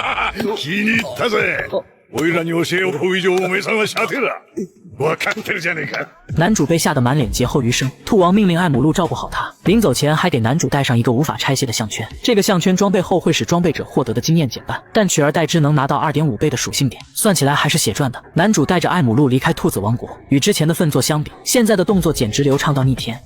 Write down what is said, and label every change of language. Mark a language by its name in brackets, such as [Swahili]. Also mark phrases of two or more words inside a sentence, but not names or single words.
[Japanese] 気に入ったぜ。おいらに教えを追う以上おめさんは射程だ。わかってるじゃねえか。 [Chinese] 男主被吓得满脸劫后余生，兔王命令艾姆路照顾好他，临走前还给男主戴上一个无法拆卸的项圈。这个项圈装备后会使装备者获得的经验减半，但取而代之能拿到 2.5 倍的属性点，算起来还是血赚的。男主带着艾姆路离开兔子王国，与之前的奋作相比，现在的动作简直流畅到逆天。